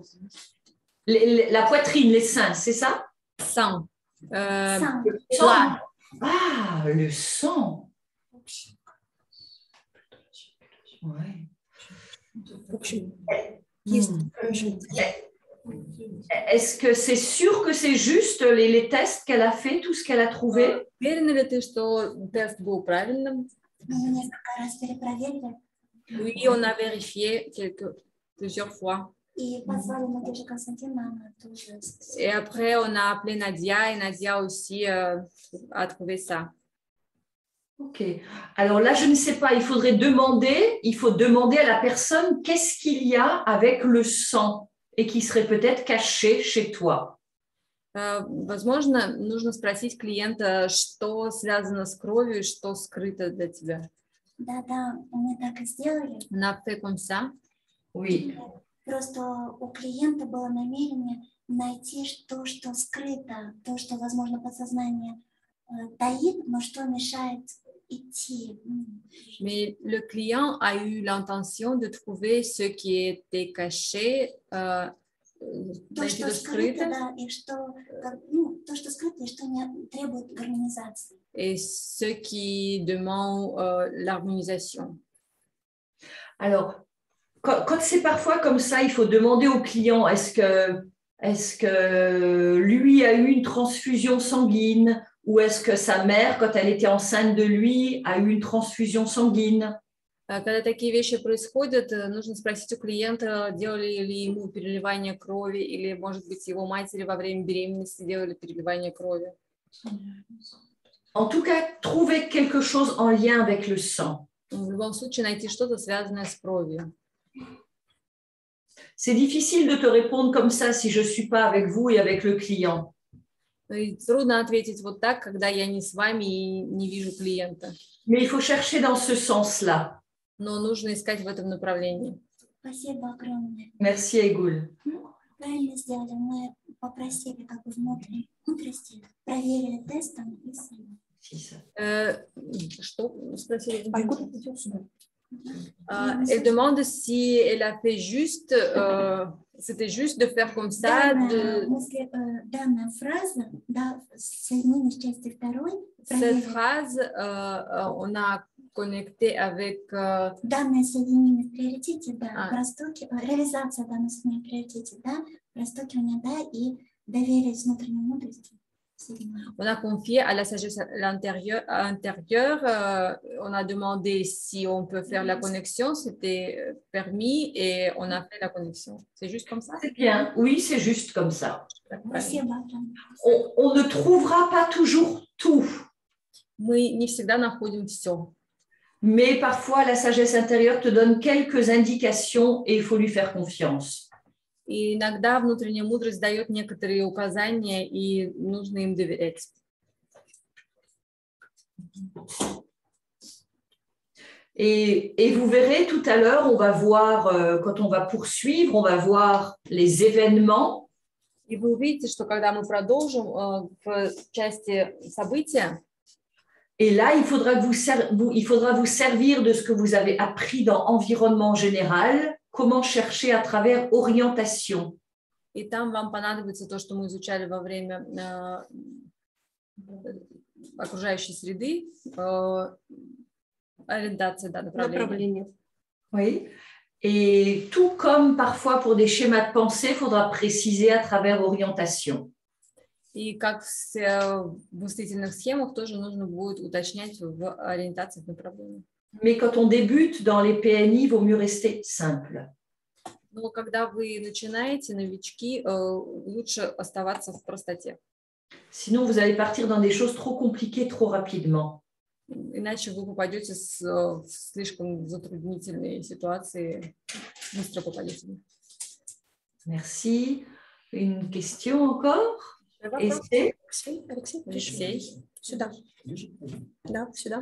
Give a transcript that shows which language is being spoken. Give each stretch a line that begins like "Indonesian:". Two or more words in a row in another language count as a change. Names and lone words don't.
French: La poitrine, les seins, c'est ça? Sang.
Russian: Сам.
French: Sang. Ah, le sang. Ouais. Est-ce que c'est sûr que c'est juste les tests qu'elle a fait, tout ce qu'elle a trouvé?
Russian: Уверена ли ты, что тест был правильным? Мы несколько раз перепроверили
French: Oui, on a vérifié plusieurs fois.
Russian: и позвали Надежду Константиновну, она тоже.
French: Et après, on a appelé Nadia et Nadia aussi a trouvé ça. Ok. Alors là, je ne sais pas, il faut demander à la personne qu'est-ce qu'il y a avec le sang et qui serait peut-être caché chez toi.
Russian: Возможно, нужно спросить клиента, что связано с кровью, что скрыто для тебя. Да, мы так и сделали.
French: On a fait comme ça. Oui.
Russian: Просто у клиента было намерение найти то, что скрыто, то, что, возможно, подсознание таит, но что мешает идти.
French: Mais le client a eu l'intention de trouver ce qui était caché,
Russian: То, что скрыто, да, и что, то, что скрыто, и что не требует гармонизации.
French: et ce qui demande l'harmonisation. Alors, quand c'est parfois comme ça, il faut demander au client, est-ce que lui a eu une transfusion sanguine ou est-ce que sa mère, quand elle était enceinte de lui, a eu une transfusion sanguine?
Russian: Когда такие вещи происходят, нужно спросить у клиента, делали ли ему переливание крови или, может быть, его матери во время беременности делали переливание крови.
French: En tout cas, trouver quelque chose en lien avec le sang.
Russian: В любом случае, найти что-то, связанное с кровью.
French: C'est difficile de te répondre comme ça si je ne suis pas avec vous et avec le client.
Russian: И трудно ответить вот так, когда я не с вами и не вижу клиента.
French: Mais il faut chercher dans ce sens-là.
Russian: Но нужно искать в этом направлении. Спасибо огромное.
French: Merci, Aigoul.
Russian: Правильно сделали. Мы попросили как бы внутренней мудрости, проверили тестом и сами. Что спросили?
French: Elle demande si elle a fait juste, c'était juste de faire comme ça.
Russian: Данная фраза, да, соединение с частью второй.
French: Cette phrase, on a connecté avec...
Russian: Данное соединение в приоритете, да, реализация данного соединения в приоритете, да, простукивание, да, и доверие внутренней мудрости.
French: On a confié à la sagesse intérieure, on a demandé si on peut faire la connexion, c'était permis et on a fait la connexion. C'est juste comme ça? C'est bien, oui, c'est juste comme ça.
Russian: Спасибо.
French: On ne trouvera pas toujours tout.
Russian: Мы не всегда находим все.
French: Mais parfois, la sagesse intérieure te donne quelques indications et il faut lui faire confiance.
Russian: И иногда внутренняя мудрость дает некоторые указания, и нужно им доверять.
French: Et vous verrez tout à l'heure, on va voir, quand on va poursuivre, on va voir les événements.
Russian: И вы увидите, что когда мы продолжим в части события,
French: et là, il faudra vous servir de ce que vous avez appris dans environnement général. Comment chercher à travers orientation.
Russian: И там вам понадобится то, что мы изучали во время окружающей среды, ориентация, да, направление.
French: Oui. Et tout comme parfois pour des schémas de pensée, il faudra préciser à travers orientation.
Russian: И как в мыслительных схемах тоже нужно будет уточнять в ориентациях направления.
French: Mais quand on débute dans les PNI, il vaut mieux rester simple.
Russian: Но когда вы начинаете, новички, лучше оставаться в простоте.
French: Sinon, vous allez partir dans des choses trop compliquées trop rapidement.
Russian: Иначе вы попадете в слишком затруднительные ситуации, быстро попадете.
French: Merci. Une question encore?
Russian: Алексей? Алексей. Сюда. Да, сюда.